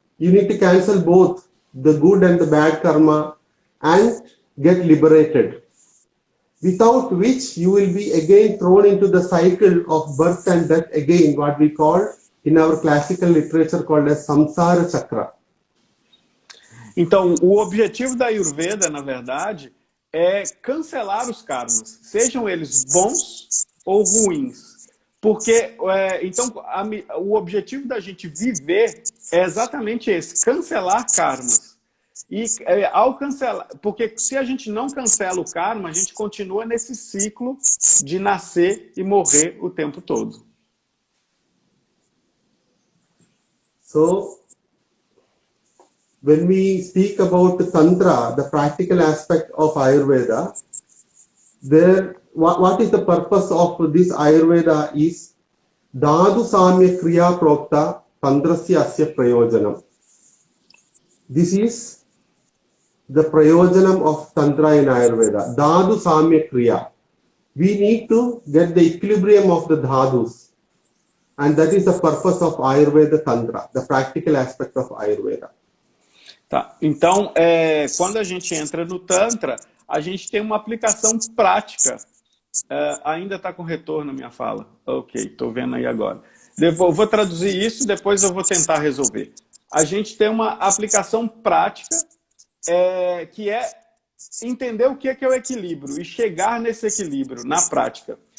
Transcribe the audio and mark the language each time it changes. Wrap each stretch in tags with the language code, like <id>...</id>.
<en>You need to cancel both the good and the bad karma and get liberated. Without which you will be again thrown into the cycle of birth and death again, what we call in our classical literature called as samsara chakra.</en> <pt>Então, o objetivo da Ayurveda, na verdade, é cancelar os karmas, sejam eles bons ou ruins. Porque, então, o objetivo da gente viver é exatamente esse, cancelar karmas. E ao cancelar, porque se a gente não cancela o karma, a gente continua nesse ciclo de nascer e morrer o tempo todo.</pt> <en>So, when we speak about the Tantra, the practical aspect of Ayurveda, what is the purpose of this Ayurveda is</en> <sa>Dhatu Samya Kriya Prokta Tantrasya Asya Prayojanam.</sa> <en>This is the Prayojanam of Tantra in Ayurveda.</en> <sa>Dhatu Samya Kriya.</sa> <en>We need to get the equilibrium of the dhadus. And that is the purpose of Ayurveda Tantra, the practical aspect of Ayurveda.</en> <pt>Tá. Então, quando a gente entra no Tantra, a gente tem uma aplicação prática. Ainda está com retorno a minha fala. Ok, estou vendo aí agora. Vou traduzir isso e depois eu vou tentar resolver. A gente tem uma aplicação prática que é entender o que é o equilíbrio e chegar nesse equilíbrio na prática.</pt>